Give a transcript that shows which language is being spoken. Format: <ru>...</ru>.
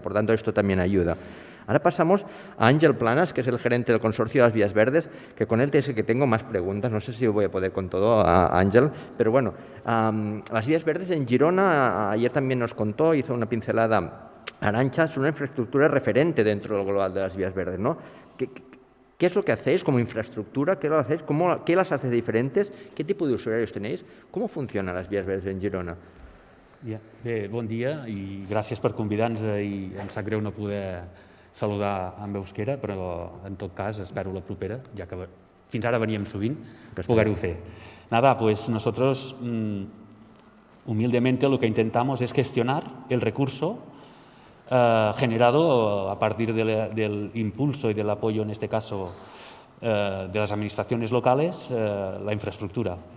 <es>Por tanto, esto también ayuda. Ahora pasamos a Ángel Planas, que es el gerente del Consorcio de las Vías Verdes, que con él es el que tengo más preguntas. No sé si voy a poder con todo a Ángel, pero bueno, las Vías Verdes en Girona, ayer también nos contó, hizo una pincelada Arantxa, es una infraestructura referente dentro del global de las Vías Verdes, ¿no? ¿Qué es lo que hacéis como infraestructura? ¿Qué lo hacéis? ¿Qué las hace diferentes? ¿Qué tipo de usuarios tenéis? ¿Cómo funcionan les Vías Verdes en Girona?</es> <ca>Bé, bon dia i gràcies per convidar-nos i em sap greu no poder saludar en euskera, però en tot cas espero la propera, ja que fins ara veníem sovint, poder-ho fer.</ca> <es>Nada, pues nosotros humildemente lo que intentamos es gestionar el recurso generado a partir del impulso y del apoyo, en este caso, de las administraciones locales, la infraestructura.</es>